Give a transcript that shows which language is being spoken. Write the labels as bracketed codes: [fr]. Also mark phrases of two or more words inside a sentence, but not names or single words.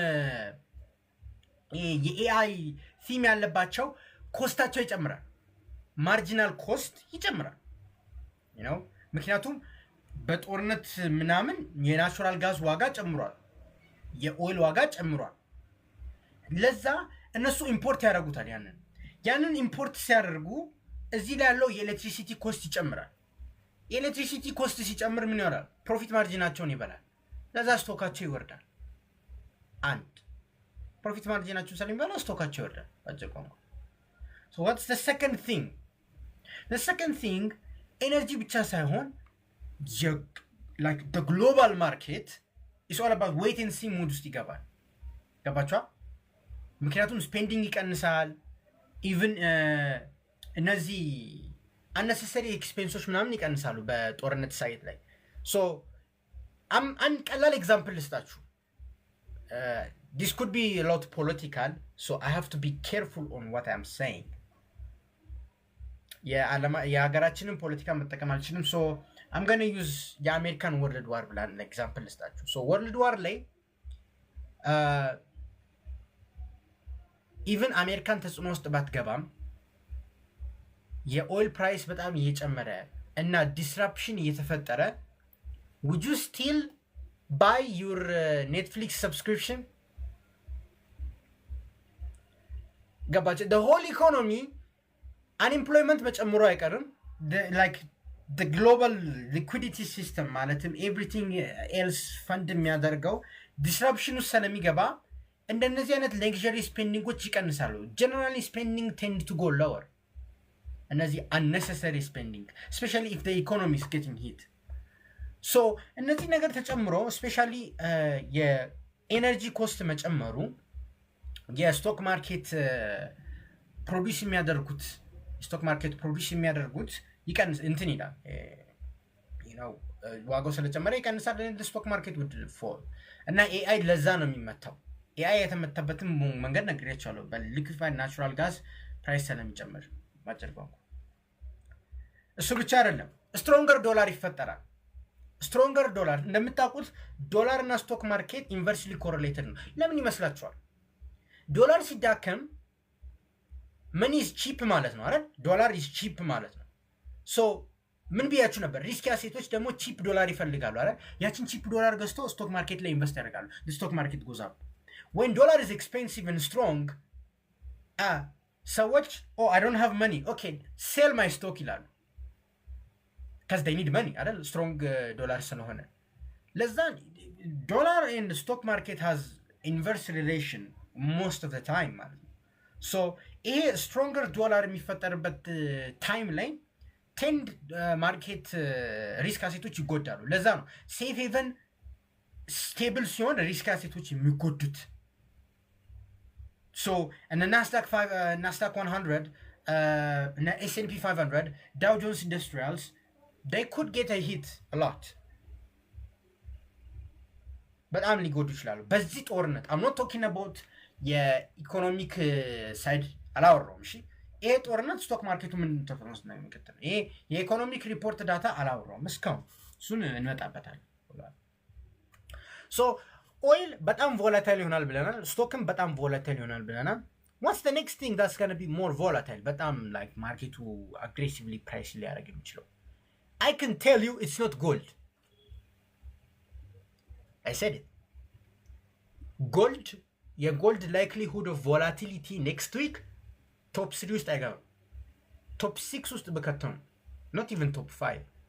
[am] የኤአይ ቲም ያለባቸው ኮስታቸው ይጨምራል። [en] marginal cost [am] ይጨምራል ነው። ምክንያቱም በጦርነት ምናምን [en] natural gas [am] ዋጋ ጨምሯል፣ የኦይል ዋጋ ጨምሯል። ለዛ እነሱ ኢምፖርት ያደርጉታል። ያንን ኢምፖርት ሲያደርጉ እዚህ ላይ ያለው [en] electricity cost [am] ይጨምራል። [en] electricity cost [am] ሲጨምር ምን ይሆናል? [en] profit margin [am] ይበላል። ለዛ ስቶካቸው ይወርዳል። አንድ [en] profit margin [am] ስለሚበላ ስቶካቸው ይወርዳል። አጀቆም [en] So what's the second thing? The second thing, energy [am] ብቻ ሳይሆን [en] like the global market is all about wait and see mood [am] ውስጥ ይገባል። ገባችኋ? ምክንያቱም ስፔንዲንግ ይቀንሳል። ኢቭን እነዚህ [en] unnecessary expenses [am] ምናምን ይቀንሳሉ በጦርነት ሳይት ላይ። ሶ አንድ ቀላል ኤግዛምፕል ልስጣችሁ። [en] This could be a lot political, so I have to be careful on what I'm saying. [am] የሀገራችንን ፖለቲካ መጠቀም አልችልም። ሶ [en] I'm going to use [am] የአሜሪካን [en] world war [am] ብላን ኤግዛምፕል ልስጣችሁ። ሶ [en] world war [am] ላይ ኢቭን አሜሪካን ተጽዕኖ ውስጥ ባትገባም [en] oil price [am] በጣም እየጨመረ እና ዲስራፕሽን እየተፈጠረ [en] would you still buy your Netflix subscription? [am] ገባችሁ? [en] the whole economy unemployment [am] መጨመሩ አይቀርም። [en] like the global liquidity system ማለትም everything else fund [am] የሚያደርገው disruption ውስጥ ስለሚገባ እንደነዚህ አይነት luxury spendingዎች ይቀንሳሉ። [en] generally spending tend to go lower. እነዚህ unnecessary spending especially if the economy is getting hit. [am] so እነዚህ ነገር ተጨምሮ especially የኤነርጂ ኮስት መጨመሩ [en] stock market [am] ፕሮዲዩስ የሚያደርጉት ይቀንስ እንትን ይላል ዋጋው ስለጨመረ ይቀንሳል። [en] stock market would fall [am] እና ኤአይ ለዛ ነው የሚመታው። ኤአይ የተመታበትን መንገድ ነግሬያቸዋለሁ። [en] liquefied natural gas price [am] ስለሚጨምር ባጭር ቋንቋ። እሱ ብቻ አይደለም፣ [en] stronger dollar [am] ይፈጠራል። [en] stronger dollar [am] እንደምታውቁት ዶላር እና [en] stock market inversely correlated [am] ነው። ለምን ይመስላችኋል? ዶላር ሲዳከም [en] money is cheap [am] ማለት ነው አይደል? [en] dollar is cheap [am] ማለት ነው። ሶ ምን ብያችሁ ነበር? ሪስክ አሴቶች ደግሞ [en] cheap dollar [am] ይፈልጋሉ አይደል? ያችን [en] cheap dollar [am] ገዝቶ [en] stock market [am] ላይ ኢንቨስት ያደርጋሉ። [en] stock market goes up። when dollar is expensive and strong [am] ሰዎች [en] I don't have money, okay, sell my stock [am] ይላሉ። [en] because they need money [am] አይደል? strong ዶላር ስለሆነ ለዛ ዶላር [en] and stock market has inverse relation most of the time [am] ማለት ነው። ሶ ይሄ [en] stronger dollar [am] የሚፈጠርበት ታይም ላይ ቴንድ ማርኬት ሪስክ አሴቶች ይጎዳሉ። ለዛ ነው [en] safe haven [am] ስቴብል ሲሆን ሪስክ አሴቶች የሚጎዱት። ሶ እነ ናስዳክ 100 እነ S&P 500 ዳው ጆንስ ኢንዱስትሪያልስ [en] they could get a hit a lot [am] በጣም ሊጎዱ ይችላሉ በዚህ ጦርነት። [en] I'm not talking about [am] የኢኮኖሚክ ሳይድ አላወራውም። እሺ ይሄ ጦርነት ስቶክ ማርኬቱ ምን ተፈጥሮስ ነው የሚከተለው? ይሄ የኢኮኖሚክ ሪፖርት ዳታ አላወራውም እስካሁን፣ እሱን እንመጣበታለን። ሶ ኦይል በጣም ቮላታይል ይሆናል ብለናል። ስቶክም በጣም ቮላታይል ይሆናል ብለናል። [en] what's the next thing that's going to be more volatile [am] በጣም like ማርኬቱ [en] aggressively price [am] ሊያደርግ የሚችለው? [en] I can tell you it's not gold. I said it. Gold, የጎልድ likelihood of volatility next week top 3 [am] ውስጥ አይገባም። [en] top 6 [am] ውስጥ በከተም [en] not even top 5.